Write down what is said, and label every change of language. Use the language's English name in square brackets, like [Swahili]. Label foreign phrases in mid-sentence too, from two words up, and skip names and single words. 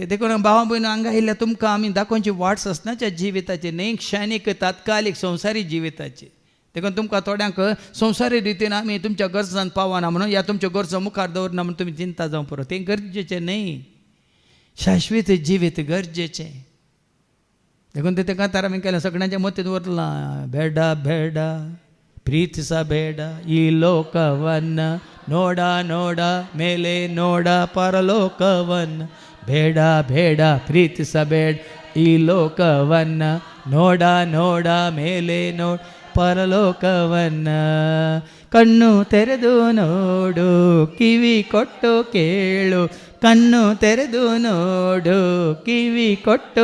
[Konkani] देखून भावा भयण हांगा आयिल्ल्या तुमकां आमी दाखोवची वाट ससनाच्या जिविताची न्ही क्षणीक तात्कालीक संवसारी जिविताची. देखून तुमकां थोड्यांक संवसारी रितीन आमी तुमच्या गरजांत पावना म्हणून या तुमच्यो गरजो मुखार दवरना म्हणून तुमी चिंता जावं पुरो तें गरजेचें न्ही शाश्वीत जिवीत गरजेचें देखून ते कांतार आमी केलें सगळ्यांच्या मतींत उरलां [Kannada] ಬೇಡ ಬೇಡ ಪ್ರೀತಿಸ ಬೇಡ ಈ ಲೋಕವನ್ನ ನೋಡ ನೋಡ ಮೇಲೆ ನೋಡ ಪರಲೋಕವನ್ನ ಬೇಡ ಬೇಡ ಪ್ರೀತಿಸಬೇಡ ಈ ಲೋಕವನ್ನ ನೋಡ ನೋಡ ಮೇಲೆ ನೋಡ ಪರಲೋಕವನ್ನ ಕಣ್ಣು ತೆರೆದು ನೋಡು ಕಿವಿ ಕೊಟ್ಟು ಕೇಳು ಕಣ್ಣು ತೆರೆದು ನೋಡು ಕಿವಿ ಕೊಟ್ಟು